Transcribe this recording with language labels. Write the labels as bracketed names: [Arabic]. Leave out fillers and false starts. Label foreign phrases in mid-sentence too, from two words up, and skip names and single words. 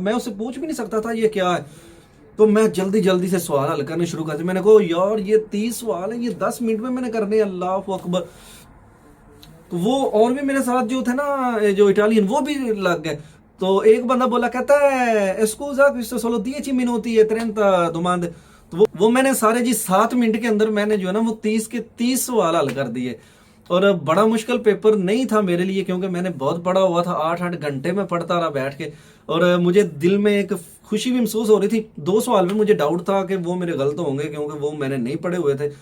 [Hindi] मैं उससे पूछ भी नहीं सकता था ये क्या है। तो मैं जल्दी जल्दी से सवाल हल करने शुरू कर दिए। मैंने कहा यार ये 30 सवाल है, ये 10 मिनट में मैंने करने, [Arabic] الله أكبر. [Hindi] तो वो और भी मेरे साथ जो थे ना जो इटालियन, वो भी लग गए। तो एक बंदा बोला, कहता है [Italian] स्कूजा questo solo 10 minuti e 30 domande। [Hindi] तो वो मैंने सारे जी 7 मिनट के अंदर मैंने जो है ना वो 30 के 30 सवाल हल कर दिए। और बड़ा मुश्किल पेपर नहीं था मेरे लिए, क्योंकि मैंने बहुत पढ़ा हुआ था, 8 8 घंटे में पढ़ता रहा बैठ के। और मुझे दिल में एक खुशी भी महसूस हो रही थी। 2 सवाल में मुझे डाउट था कि वो मेरे गलत होंगे, क्योंकि वो मैंने नहीं पढ़े हुए थे।